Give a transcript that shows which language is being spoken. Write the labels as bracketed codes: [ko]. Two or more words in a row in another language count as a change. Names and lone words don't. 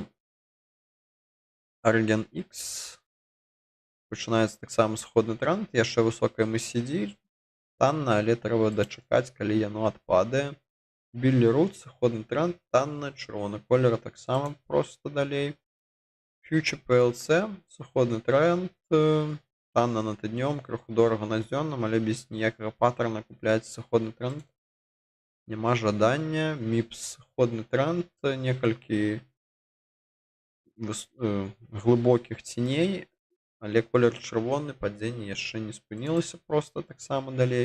[be] Argen X. Пачынаецца таксама сходны тренд, яшчэ высокая MACD, танна, але трэба дачакаць, калі яно адпадае. Billerud, сходны тренд, танна, чырвоны колер таксама проста далей. Future PLC, сходны тренд, танна на тыднём, крыху дорага на дзённым, але без ніякага паттерна купляць сходны тренд няма жадання. MIPS, сходны тренд, некалькі глыбокіх ценей, але колер чырвоны, падзенне яшчэ не спынілася, проста таксама далей.